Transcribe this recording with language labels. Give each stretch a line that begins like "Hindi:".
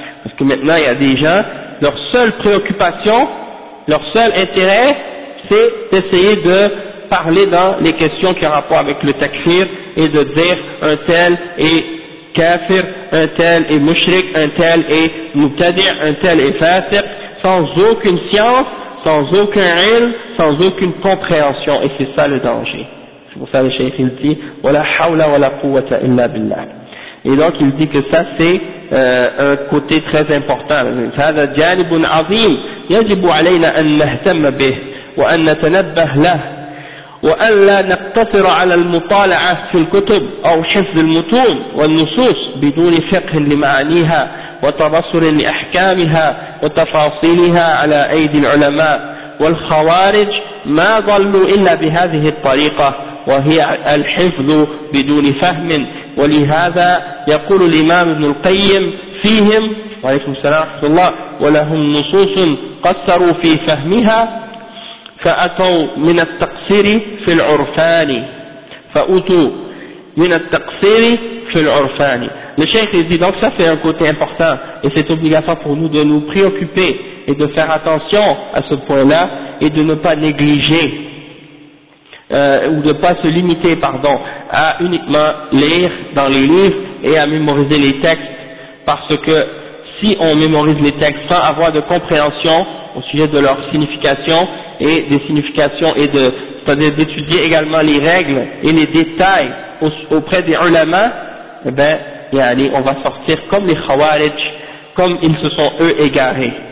French: Parce que maintenant, il y a des gens, leur seule préoccupation, leur seul intérêt, c'est d'essayer de parler dans les questions qui ont rapport avec le takfir et de dire un tel est kafir, un tel est mushrik, un tel est mubtadi', un tel est fasiq, sans aucune science, sans aucun ilm, sans aucune compréhension, et c'est ça le danger. C'est pour ça le cheikh il dit «
Arabic: wa la hawla wa la quwwata illa billah ».
French: Et donc il dit que ça c'est un côté très important.
Arabic: « هذا جانب عظيم يجب علينا أن نهتم به وأن نتنبه له وأن لا نقتصر على المطالعة في الكتب أو حفظ المتون والنصوص بدون فقه لمعانيها وتبصر لأحكامها وتفاصيلها على أيدي العلماء والخوارج ما ضلوا إلا بهذه الطريقة وهي الحفظ بدون فهم ولهذا يقول الإمام ابن القيم فيهم عليكم السلام ورحمة الله ولهم نصوص قصروا في فهمها فأتوا من التقصير في العرفان فأتوا من التقصير في العرفان.
French: Le cheikh dit donc ça c'est un côté important et c'est obligatoire pour nous de nous préoccuper et de faire attention à ce point-là et de ne pas négliger ou de ne pas se limiter pardon à uniquement lire dans les livres et à mémoriser les textes, parce que si on mémorise les textes sans avoir de compréhension au sujet de leur signification et des significations et de c'est-à-dire d'étudier également les règles et les détails auprès des ulama, eh ben yani, on va sortir comme les khawarij, comme ils se sont eux égarés.